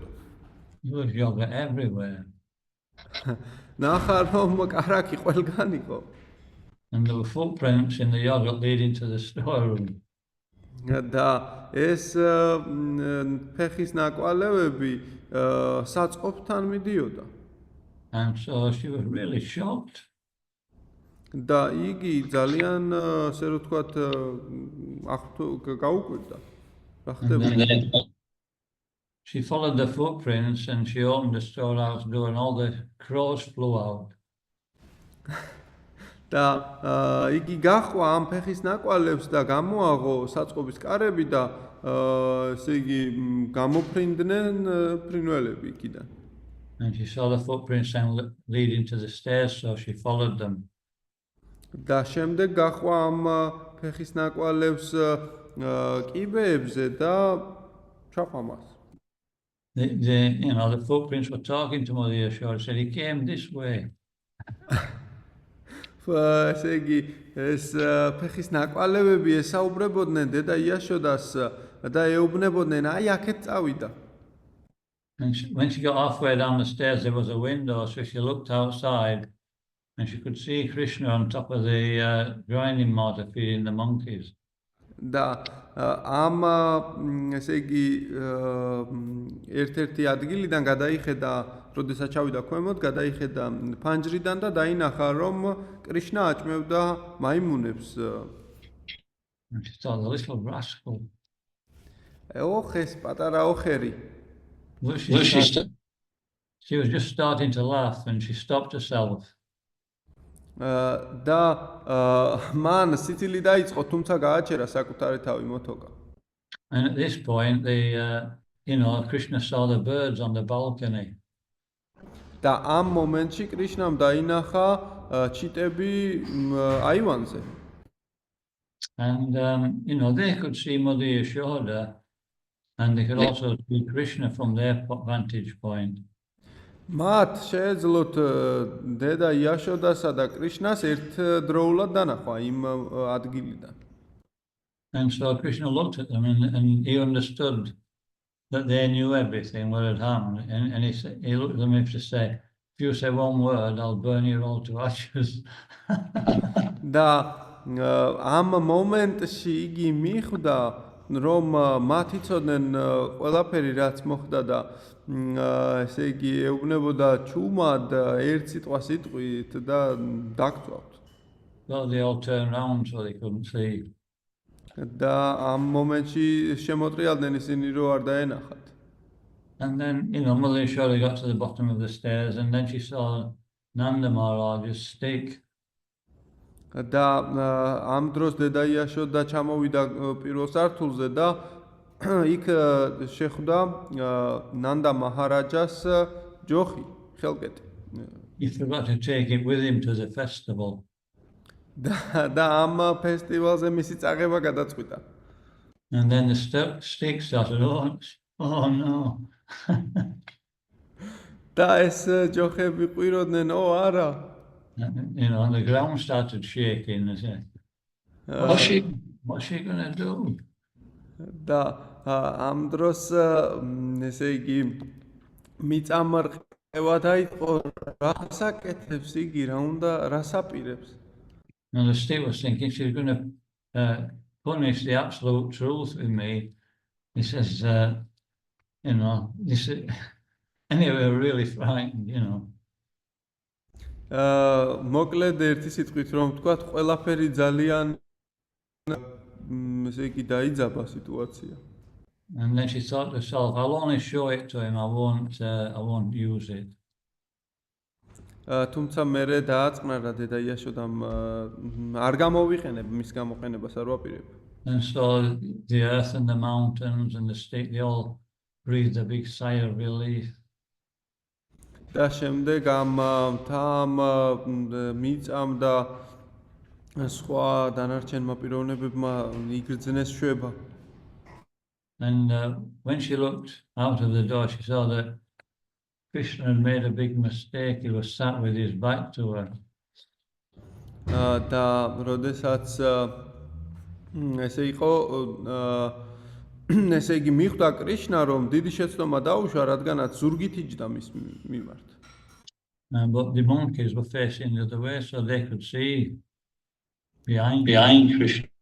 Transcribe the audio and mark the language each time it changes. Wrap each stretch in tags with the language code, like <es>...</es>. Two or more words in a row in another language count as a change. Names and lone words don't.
<en>There was yogurt everywhere.</en> <ka>ნახა რომ კარაკი ყველგან იყო.</ka> <en>And there were footprints in the yogurt leading to the storeroom.</en> <ka>და ეს ფეხის ნაკვალევები საწყობთან მიდიოდა.</ka> <en>And so she was really shocked.</en> <ka>და იგი ძალიან ასე რომ ვთქვათ გაუკვირდა. რა ხდებოდა?</ka> <en>She followed the footprints and she opened the storehouse door and all the crows flew out.</en> <ka>და იგი გაჰყვა ამ ფეხის ნაკვალევს და გამოაღო საწყობის კარები და ესე იგი გამოფრინდნენ ფრინველები იქიდან.</ka> <en>And she saw the footprints leading to the stairs, so she followed them.</en> <ka>და შემდეგ გაჰყვა ამ ფეხის ნაკვალევს კიბეებზე და ჩაყვა მას.</ka> <en>The footprints were talking to Mother Yashoda, said he came this way.</en> <ka>ესე იგი ეს ფეხის ნაკვალევები ესაუბრებოდნენ დედა იაშოდას და ეუბნებოდნენ აი აქეთ წავიდა.</ka> <en>And when she got halfway down the stairs, there was a window, so she looked outside and she could see Krishna on top of the grinding mortar feeding the monkeys.</en> <ka>და ამ ესე იგი ერთ-ერთი ადგილიდან გადაიხედა, როდესაც ჩავიდა ქვემოთ, გადაიხედა ფანჯრიდან და დაინახა, რომ კრიშნა აჭმევდა მაიმუნებს.</ka> <en>And she thought, the little rascal.</en> <ka>ოხეს, პატარა ოხერი.</ka> <en>She was just starting to laugh and she stopped herself.</en> <ka>და მან სიცილი დაიწყო, თუმცა გააჩერა საკუთარი თავი მოთოკა.</ka> <en>And at this point, Krishna saw the birds on the balcony.</en> <ka>და ამ მომენტში კრიშნამ დაინახა ჩიტები აივანზე.</ka> <en>And they could see Mother Yashoda, and they could also see Krishna from their vantage point.</en> <ka>მათ შეეძლოთ დედა იაშოდასა და კრიშნას ერთდროულად დანახვა იმ ადგილიდან.</ka> <en>And so Krishna looked at them and he understood that they knew everything, what had happened. And he looked at them as to say, if you say one word, I'll burn you all to ashes.</en> <ka>და ამ მომენტში იგი მიხვდა, რომ მათ იცოდნენ ყველაფერი, რაც მოხდა და ესე იგი ეუბნებოდა ჩუმად ერთ სიტყვას იტყვით და დაგწვავთ.</ka> <en>Well, they all turned around so they couldn't see.</en> <ka>და ამ მომენტში შემოტრიალდნენ ისინი, რომ არ დაენახათ.</ka> <en>And then, Mother Yashoda got to the bottom of the stairs and then she saw Nanda Maharaj's stick.</en> <ka>და ამ დროს დედა იაშოდა ჩამოვიდა პირველ სართულზე და იქ შეხვდა ნანდა მაჰარაჯას ჯოხი, ხელკეტი.</ka> <en>He forgot to take it with him to the festival.</en> <ka>და ამ ფესტივალზე მისი წაღება გადაწყვიტა.</ka> <en>And then the stick started, oh no.</en> <ka>და ეს ჯოხები ყვიროდნენ, არა.</ka> <en>And the ground started shaking. They said, what's she gonna do?</en> <ka>და ამ დროს ესე იგი მიწამრყევა დაიწყო, რას აკეთებს იგი, რა უნდა, რას აპირებს.</ka> <en>And the stick was thinking she's gonna punish the absolute truth with me. He says, this is, anyway, really frightened,</en> <ka>მოკლედ ერთი სიტყვით რომ ვთქვათ, ყველაფერი ძალიან ესე იგი დაიძაბა სიტუაცია.</ka> <en>And then she thought to herself, I'll only show it to him, I won't use it.</en> <ka>თუმცა მერე დააწყნარა დედა იაშოდამ არ გამოვიყენებ მის გამოყენებას არ ვაპირებ.</ka> <en>And so the earth and the mountains and the stick, they all breathed a big sigh of relief.</en> <ka>და შემდეგ ამ მიწამდა სხვა დანარჩენმა პიროვნებებმა იგრძნეს შვება.</ka> <en>And when she looked out of the door, she saw that Krishna had made a big mistake. He was sat with his back to her.</en> <ka>და როდესაც ესე იყო ესე იგი მიხვდა კრიშნა რომ დიდი შეცდომა დაუშვა რადგანაც ზურგით იჯდა მის მიმართ.</ka> <en>But the monkeys were facing the other way, so they could see behind Krishna.</en>